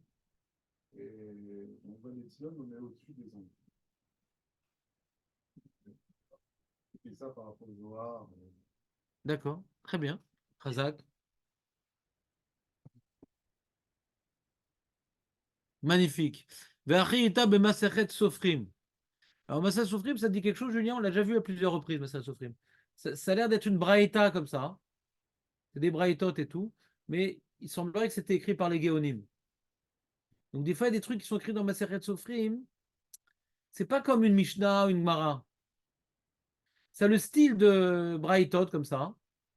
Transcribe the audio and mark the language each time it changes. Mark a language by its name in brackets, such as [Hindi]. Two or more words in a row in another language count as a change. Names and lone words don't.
[French] Et on voit les sions, on est au-dessus des anges. Et ça par rapport au Zohar. d'accord. Très bien. Razak. Magnifique. [Hebrew] ועיינתה במסכת סופרים. [French] Alors, [Hebrew] מסכת סופרים, [French] ça te dit quelque chose, Julien? On l'a déjà vu à plusieurs reprises, [Hebrew] מסכת סופרים. [French] Ça a l'air d'être une braïta comme ça. C'est des braïtotes et tout. Mais il semblerait que c'était écrit par les Géonim. Donc, des fois, il y a des trucs qui sont écrits dans [Hebrew] מסכת סופרים. [French] C'est pas comme une Mishnah ou une Gemara. Ça a le style de braïtot comme ça.